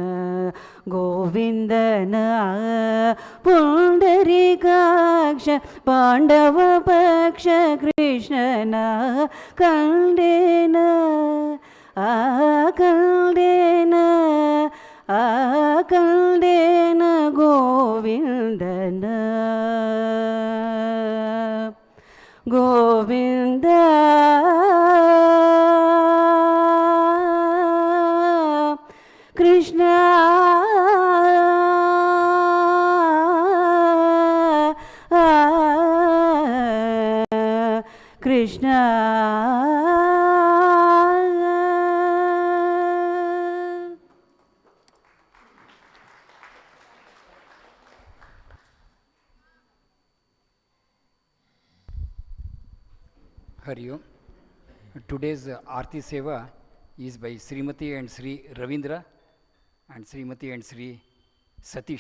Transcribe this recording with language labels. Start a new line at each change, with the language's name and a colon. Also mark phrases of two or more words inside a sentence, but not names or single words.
Kannada: ಗೋವಿಂದನ ಪುಂಡರೀಕಾಕ್ಷ ಪಾಂಡವ ಪಕ್ಷ ಕೃಷ್ಣನ ಕಂಡೇನ ಕಂಡೇನ ಕಂಡೇನ ಗೋವಿಂದನ ಗೋವಿಂದ ಕೃಷ್ಣ ಕೃಷ್ಣ
Sanskrit: हरि ओम्.
English: Today's Aarti Seva is by Srimati and Sri Ravindra and Srimati and Sri Satish.